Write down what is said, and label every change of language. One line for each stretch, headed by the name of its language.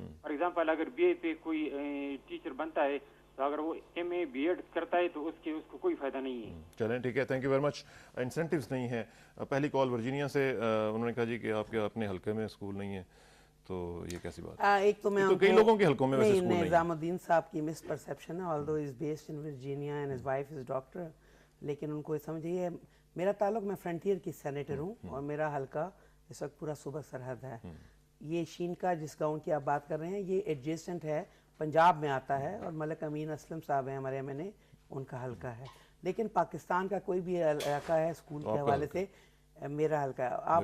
Urdu: For example اگر BA پہ کوئی ٹیچر بنتا ہے تو اگر وہ MA B.Ed کرتا ہے تو اس کو کوئی فائدہ نہیں ہے. چلیں ٹھیک ہے. Thank you very much. Incentives نہیں ہیں. پہلی کال ورجینیا سے انہوں نے کہا جی کہ آپ کے اپنے حلقے میں اسکول نہیں ہے تو یہ کیسی بات ہے؟ ایک تو میں کئی لوگوں کے حلقوں میں ویسے اسکول نہیں. نظام الدین صاحب کی مس پرسیپشن ہے
English: although he is based in Virginia and his wife is doctor.
Urdu: لیکن ان کو سمجھیے میرا تعلق میں فرنٹیئر کی سینیٹر ہوں اور میرا حلقہ اس وقت پورا صوبہ سرحد ہے. یہ شین کا جس گاؤں کی آپ بات کر رہے ہیں یہ ایڈجسٹنٹ ہے، پنجاب میں آتا ہے اور ملک امین اسلم صاحب ہیں ہمارے MNA، ان کا حلقہ ہے. لیکن پاکستان کا کوئی بھی علاقہ ہے اسکول کے حوالے سے میرا حلقہ ہے.